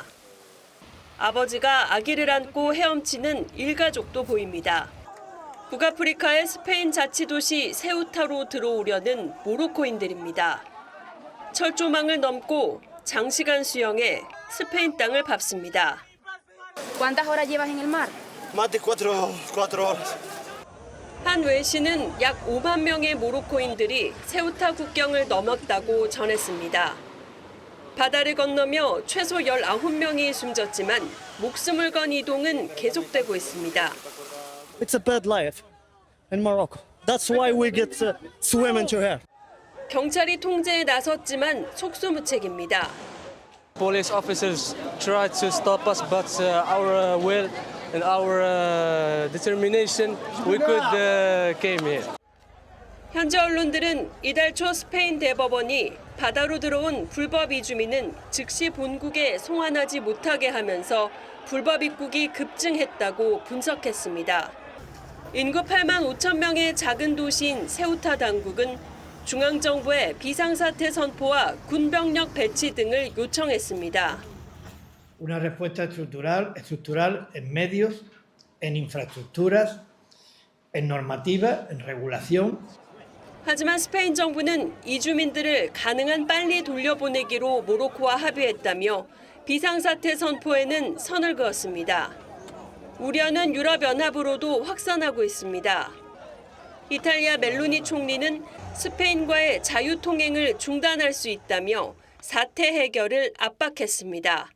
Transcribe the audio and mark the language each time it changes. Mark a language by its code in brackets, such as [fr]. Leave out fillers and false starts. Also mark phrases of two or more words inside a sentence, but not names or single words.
[ko] 아버지가 아기를 안고 헤엄치는 일가족도 보입니다. 북아프리카의 스페인 자치도시 세우타로 들어오려는 모로코인들입니다. 철조망을 넘고 장시간 수영해 스페인 땅을 밟습니다. [es] ¿Cuántas horas llevas en el mar? Más de 4 horas. [ko] 한 외신은 약 5만 명의 모로코인들이 세우타 국경을 넘었다고 전했습니다. 바다를 건너며 최소 19명이 숨졌지만 목숨을 건 이동은 계속되고 있습니다. [en] It's a bad life in Morocco. That's why we get swim into here. [ko] 경찰이 통제에 나섰지만 속수무책입니다. [en] Police officers tried to stop us, but our will and our determination, we could came here. [ko] 현지 언론들은 이달 초 스페인 대법원이 바다로 들어온 불법 이주민은 즉시 본국에 송환하지 못하게 하면서 불법 입국이 급증했다고 분석했습니다. 인구 8만 5천 명의 작은 도시인 세우타 당국은 중앙정부의 비상사태 선포와 군병력 배치 등을 요청했습니다. [es] Una respuesta estructural en medios, en infraestructuras, en normativa, en regulación. [ko] 하지만 스페인 정부는 이주민들을 가능한 빨리 돌려보내기로 모로코와 합의했다며 비상사태 선포에는 선을 그었습니다. 우려는 유럽연합으로도 확산하고 있습니다. 이탈리아 멜로니 총리는 스페인과의 자유통행을 중단할 수 있다며 사태 해결을 압박했습니다.